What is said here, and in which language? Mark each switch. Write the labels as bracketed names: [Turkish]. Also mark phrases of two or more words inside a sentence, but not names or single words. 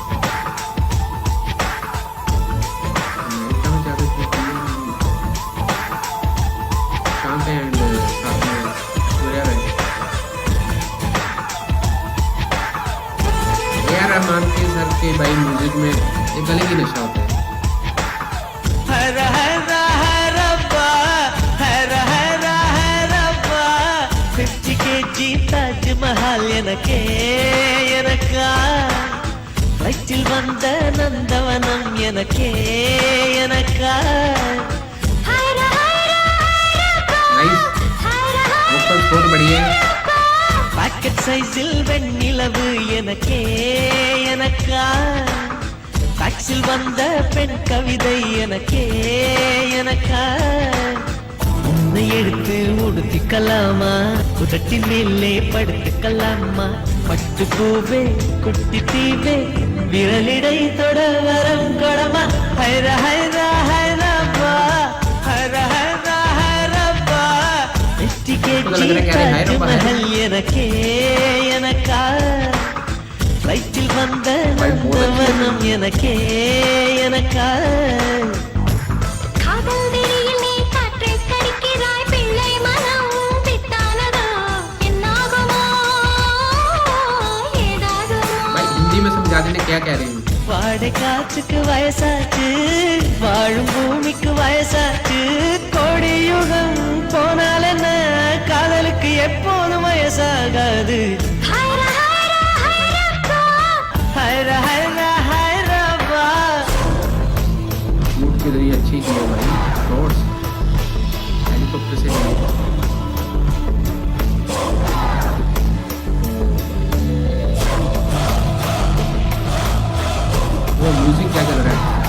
[Hindi] अमेरिका में ज़्यादा शांत है एंड साथ में बढ़िया है। ए.आर. रहमान के सर के भाई म्यूजिक में एक अलग ही नशा होता है। [Tamil] தாஜ்மஹால் எனக்கே எனக்கா வயிற்றில் வந்த நந்தவனம் எனக்கே எனக்கா [English] Nice, vocals [Hindi] बहुत बढ़िया है। [English] pocket size [Tamil] வெண்ணிலவு எனக்கே எனக்கா டாக்ஸில் வந்த பெண் கவிதை எனக்கே எனக்கா உன்னை எடுத்து உடுத்திக்கலாமா குதட்டின் மேலே படுத்துக்கலாமா பட்டு பூவே குட்டி தீவே விரலிடை தொட வரம் கொடமா ஹைர ஹைர ஹைரப்பா ஹைர ஹைர ஹைரப்பா வெற்றிக்கே தாஜ்மஹல் எனக்கே எனக்கா வயிற்றில் வந்த நந்தவனம் எனக்கே எனக்கா [Hindi] क्या कह रहे हैं? [Tamil] வாடை காற்றுக்கு வயசாச்சு, வாழும் பூமிக்கு வயசாச்சு, கோடி யுகம் போனால் என்ன காதலுக்கு எப்போதும் வயசாகாது. ஹைர ஹைர ஹைரப்பா [Hindi] मूड के जरिए अच्छी की है भाई। [English] shots helicopter [Hindi] से वो म्यूजिक क्या कर रहा है?